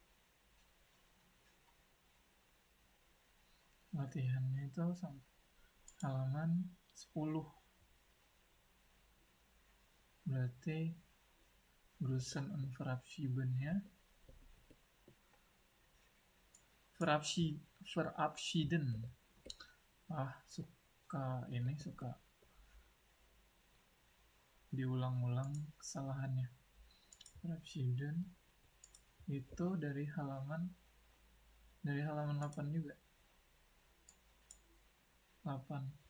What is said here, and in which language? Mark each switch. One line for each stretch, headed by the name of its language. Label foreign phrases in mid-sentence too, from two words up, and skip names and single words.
Indonesian: itu sampai halaman 10.
German: Berarti Grüßen und Verabschieden ya. Verabschieden.
Indonesian: Suka diulang-ulang kesalahannya. Verabschieden itu dari halaman 8 juga. 8.